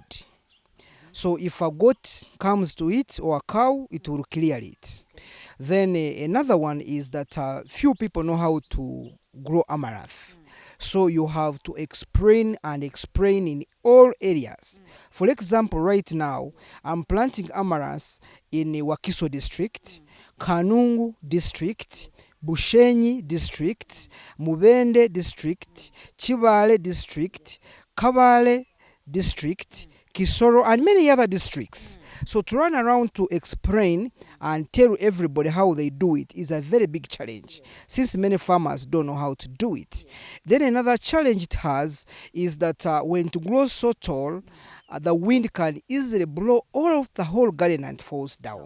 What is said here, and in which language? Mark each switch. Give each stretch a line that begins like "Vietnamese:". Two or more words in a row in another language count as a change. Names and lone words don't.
English: So if a goat comes to it or a cow, it will clear it. Then another one is that few people know how to grow amaranth. So you have to explain in all areas. For example, right now, I'm planting amaranth in Wakiso district, Kanungu district, Bushenyi district, Mubende district, Chibale district, Kabale district, Kisoro, and many other districts. So to run around to explain and tell everybody how they do it is a very big challenge, since many farmers don't know how to do it. Then another challenge it has is that when it grows so tall, the wind can easily blow all of the whole garden and falls down.